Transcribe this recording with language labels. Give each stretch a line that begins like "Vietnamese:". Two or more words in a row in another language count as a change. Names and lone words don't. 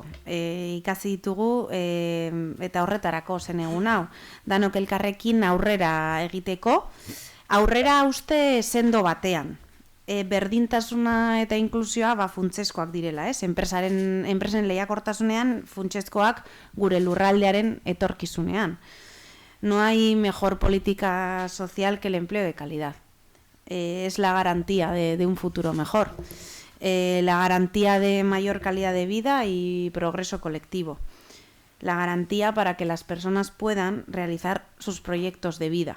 Basque: Ikasi ditugu eta horretarako zen egun hau. Danok elkarrekin aurrera egiteko, aurrera uste sendo batean. Berdintasuna eta inklusioa funtsezkoak direla, enpresen lehiakortasunean funtsezkoak gure lurraldearen etorkizunean.
Spanish: No hay mejor política social que el empleo de calidad. Es la garantía de un futuro mejor. La garantía de mayor calidad de vida y progreso colectivo. La garantía para que las personas puedan realizar sus proyectos de vida.